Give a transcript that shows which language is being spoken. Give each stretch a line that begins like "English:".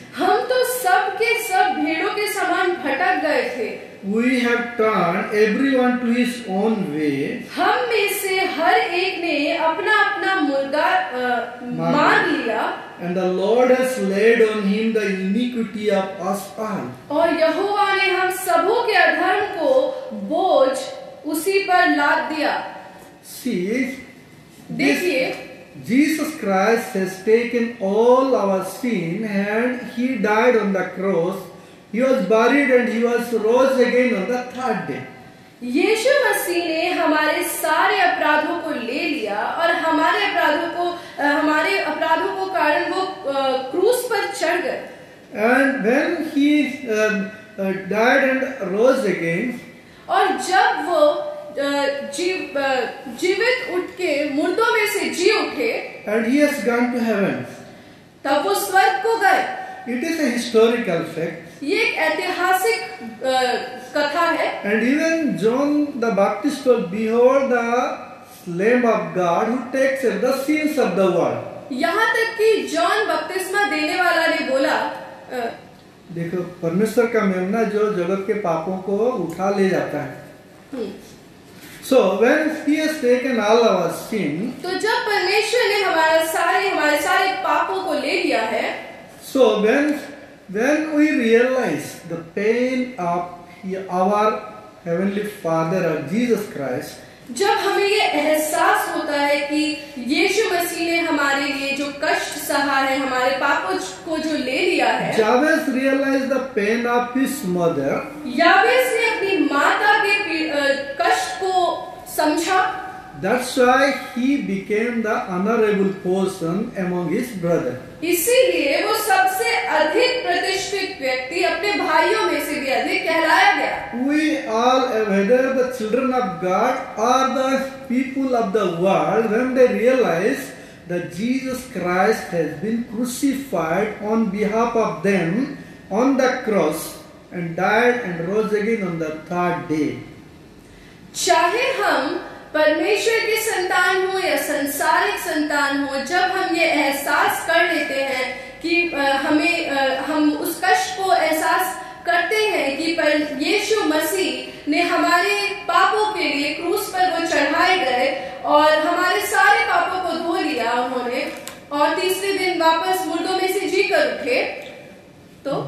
Hindi: हम तो सब के सब भेड़ों के समान भटक गए थे।
English: We have turned everyone to his own way.
Hindi: हम में से हर एक ने अपना अपना मुर्गा मार लिया।
English: And the Lord has laid on him the iniquity of us all.
Hindi: और यहोवा ने हम सबों के अधर्म को बोझ उसी पर लाद दिया।
English: See,
Hindi: देखिए,
English: Jesus Christ has taken all our sin and he died on the cross. He was buried and he was rose again on the third day.
Hindi: यीशु मसीह ने हमारे सारे अपराधों को ले लिया और हमारे अपराधों को कारण वो क्रूस पर चढ़ गए।
English: And when he died and rose again,
Hindi: और जब वो जीवित उठ के मुर्दों में से जी उठे,
English: and he has gone to heaven.
Hindi: तब वो स्वर्ग को गए।
English: It is a historical fact.
Hindi: ये एक ऐतिहासिक कथा है।
English: And even John the Baptist told, "Behold the Lamb of God who takes away the sins of the world."
Hindi: यहाँ तक कि जॉन बपतिस्मा देने वाला ने बोला, देखो परमेश्वर का मेमना जो जगत के पापों को उठा ले जाता है।
English: So when he has taken all our sin,
Hindi: तो जब परमेश्वर ने हमारे सारे पापों को ले लिया है,
English: so when we realize the pain of our heavenly Father or Jesus Christ,
Hindi: जब हमें ये एहसास होता है कि यीशु मसीह ने हमारे लिए जो कष्ट सहा है, हमारे पापों को जो ले लिया है,
English: Jabez realized the pain of his mother.
Hindi: याबेस ने अपनी माता के कष्ट को समझा।
English: That's why he became the honorable person among his brothers.
Hindi: इसीलिए वो सबसे अधिक प्रतिष्ठित व्यक्ति अपने भाइयों में से भी अधिक कहलाया गया।
English: We all, whether the children of God or the people of the world, when they realize that Jesus Christ has been crucified on behalf of them on the cross and died and rose again on the third day.
Hindi: चाहे हम परमेश्वर की संतान हो या संसारिक संतान हो, जब हम ये एहसास कर लेते हैं कि हम उस कष्ट को एहसास करते हैं कि यीशु मसीह ने हमारे पापों के लिए क्रूस पर वो चढ़ाए गए और हमारे सारे पापों को धो लिया उन्होंने, और तीसरे दिन वापस मुर्दों में से जी कर उठे, तो